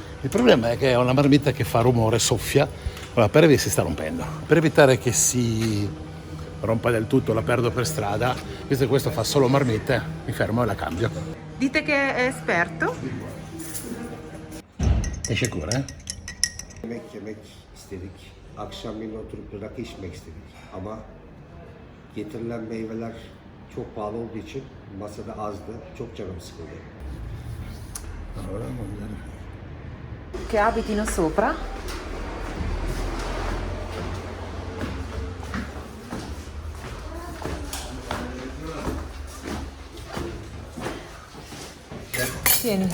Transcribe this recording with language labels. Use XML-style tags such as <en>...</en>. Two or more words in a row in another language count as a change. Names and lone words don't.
<it>Il problema è che è una marmitta che fa rumore, soffia, allora per evitare si sta rompendo. Per evitare che si rompa del tutto, la perdo per strada, visto che questo fa solo marmitte, mi fermo e la cambio. Dite che è esperto? Esce cura, eh?</it> <tr>Yemek istedik. Akşamleyin oturup rakı içmek istedik. Ama getirilen meyveler çok pahalı olduğu için masada azdı. Çok canım sıkıldı.</tr> <it>Allora, Che abitino sopra. Tieni.</it>